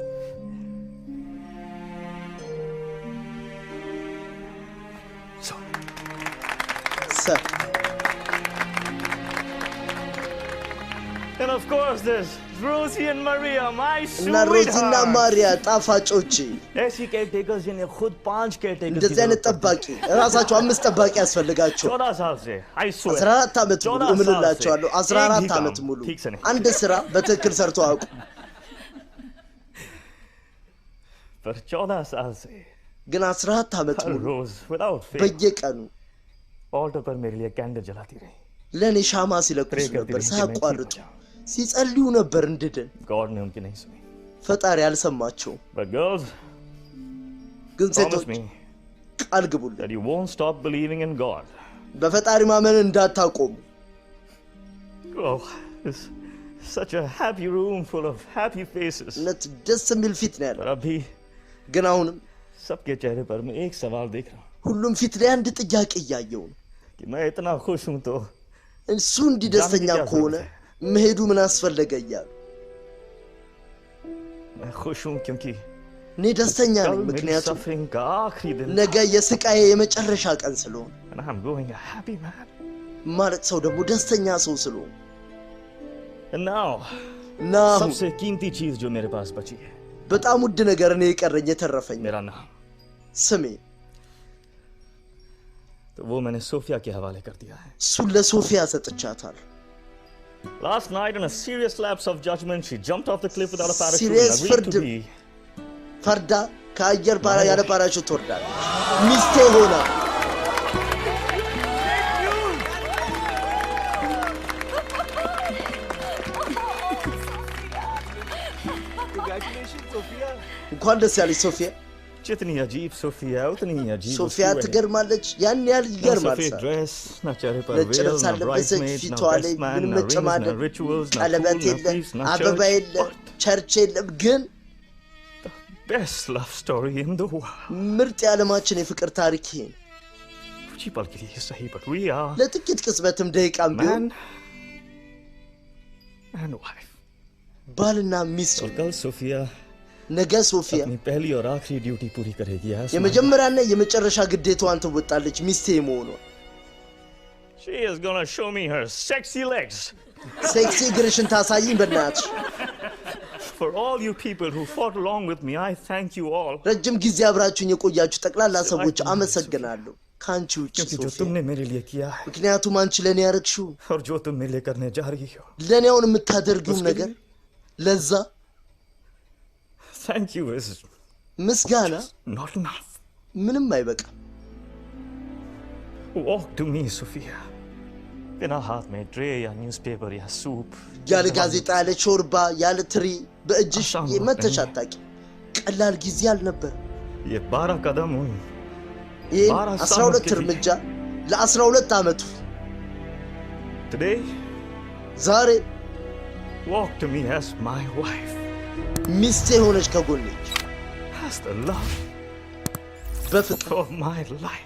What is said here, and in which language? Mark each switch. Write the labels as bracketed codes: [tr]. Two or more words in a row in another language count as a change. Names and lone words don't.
[en] so and of course there's Rosie and Maria my sweetheart [am] እና ሮዚና ማሪያ ጣፋጮች [hi] ऐसी केयरटेकर्स जिन्हें खुद 5 केयरटेकर्स [am] እንደዚህ አይነት ጠባቂ ራሳቸው 5 ጠባቂ ያስፈልጋቸው [hi] 14 साल से [en] I swear [am] 14 ዓመት ሙሉ እምልላቸዋለሁ 14 ዓመት ሙሉ አንድ ስራ በትክክል ሰርቶ አውቁ [hi] पर 14 साल से [am] ግን 14 ዓመት ሙሉ በየቀኑ [hi] ऑल्टर पर मेरे लिए कैंडल जलाती रही [am] ለኔ ሻማ ሲለኩስ ነበር ሳያቋርጡ ሲጸልዩ ነበር እንድድን [hi] God ने उनकी नहीं सुनी [am] ፈጣሪ አልሰማቸው [en] but girls [am] ግን ሴቶች ቃል ግቡልኝ [en] that you won't stop believing in God [am] በፈጣሪ ማመን እንዳታቆሙ [en] oh it's such a happy room full of happy faces [am] ነት ደስ የሚል ፊት ነው ያለው [hi] अभी [am] ግን አሁንም [hi] सबके चेहरे पर मैं एक सवाल देख रहा हूं [am] ሁሉም ፊት ላይ አንድ ጥያቄ እያየው ነው [hi] कि मैं इतना खुश हूं तो [am] እሱ እንዲህ ደስተኛ ከሆነ መሄዱ ምን አስፈልገ እያሉ [hi] मैं खुश हूं क्योंकि [am] እኔ ደስተኛ ነኝ ምክንያቱም ነገ የስቃዬ የመጨረሻ ቀን ስለሆነ [en] and I'm going a happy man [am] ማለት ሰው ደግሞ ደስተኛ ሰው ስለሆነ [en] and now [hi] सबसे कीमती चीज जो मेरे पास बची है [am] በጣም ውድ ነገር እኔ የቀረኝ የተረፈኝ [hi] मेरा नाम [am] ስሜ [hi] तो वो मैंने सोफिया के हवाले कर दिया है [am] እሱን ለሶፊያ ሰጥቻታል [en] Last night in a serious lapse of judgment she jumped off the cliff without a parachute serious and agreed to be [am] ፈርዳ ከአየር ያለ ፓራሹት ወርዳለች ሚስቴ ሆና [en] Congratulations Sophia [am] እንኳን ደስ ያለሽ ሶፊያ [hi] जितनी अजीब सोफिया उतनी ही अजीब [am] ሶፊያ ትገርማለች ያን ያህል ይገርማል [hi] dress na चेहरे पर veil na bridesmaid na [en] best man [hi] na rituals na [am] ቀለበት የለም አበባ የለም ቸርች የለም ግን [en] best love story in the world [am] ምርጥ የዓለማችን የፍቅር ታሪክ ይሄ [hi] जी पल के लिए सही [en] but we are [am] ለጥቂት ቅጽበትም ደቂቃም ቢሆን [en] and wife [am] ባልና ሚስት [hi] कल सोफिया [am] ነገ ሶፊያ [hi] अपनी पहली और आखिरी ड्यूटी पूरी करेगी [am] የመጀመሪያና የመጨረሻ ግዴታዋን ትወጣለች ሚስቴ መሆኗ [en] she is going to show me her sexy legs [am] ሴክሲ ግርሽን ታሳይኝ በእናትሽ [en] for all you people who fought along with me I thank you all [am] ረጅም ጊዜ አብራችሁኝ የቆያችሁ ጠቅላላ ሰዎች አመሰግናለሁ ካንቺ ውጪ [hi] क्योंकि जो [am] ሶፊያ [hi] तुमने मेरे लिए किया है [am] ምክንያቱም አንቺ ለኔ ያረግሽው [hi] और जो तुम मेरे लिए करने जा रही हो [am] ለኔ አሁን የምታደርጊው ነገር ለዛ [en] thank you is [am] ምስጋና [en] not enough [am] ምንም አይበቃም [en] walk to me Sophia [hi] बिना हाथ में ट्रे या न्यूज़पेपर या सूप [am] ያለ ጋዜጣ ያለ ሾርባ ያለ ትሪ በእጅሽ የመተሻታቂ ቀላል ጊዜ አልነበር [hi] ये 12 कदम हुन [am] ये 12 እርምጃ ለ12 አመቱ [en] today [am] ዛሬ [en] walk to me as my wife [am] ሚስቴ ሆነሽ ከጎኔ [en] as the love [am] በፍቅር [en] of my life